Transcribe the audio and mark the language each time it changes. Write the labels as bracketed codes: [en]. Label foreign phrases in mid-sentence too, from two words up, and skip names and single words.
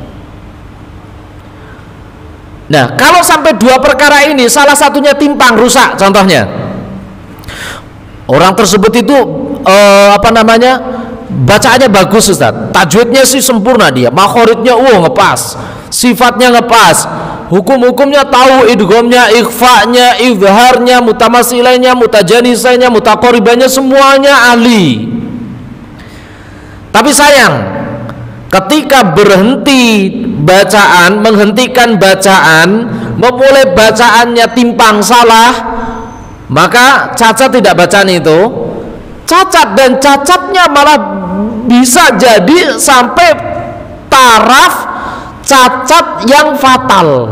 [id] Nah, kalau sampai dua perkara ini salah satunya timpang, rusak, contohnya orang tersebut itu bacaannya bagus Ustaz, tajwidnya sih sempurna, dia makhoridnya ngepas, sifatnya ngepas, hukum-hukumnya tahu, idghamnya, ikhfa'nya, izharnya, mutamasilainya, mutajanisainya, mutaqaribannya, semuanya ahli. Tapi sayang, ketika berhenti bacaan, menghentikan bacaan, memulai bacaannya timpang, salah, maka cacat tidak bacaan itu, cacat, dan cacatnya malah bisa jadi sampai taraf cacat yang fatal.